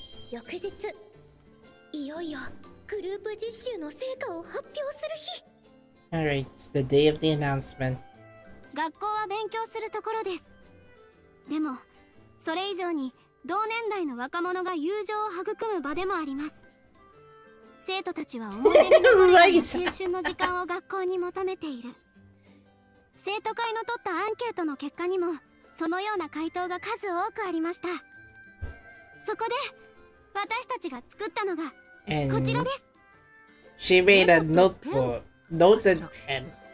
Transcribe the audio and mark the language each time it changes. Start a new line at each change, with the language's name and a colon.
Japanese: 翌日、いよいよグループ実習の成果を発表する日。
English: Alright, it's the day of the announcement.
Japanese: 学校は勉強するところです。でもそれ以上に同年代の若者が友情を育む場でもあります。生徒たちは思い出に残るような青春の時間を学校に求めている。生徒会の取ったアンケートの結果にもそのような回答が数多くありました。そこで私たちが作ったのがこちら
English: And
Japanese: です。
English: she made a notebook, note and pen.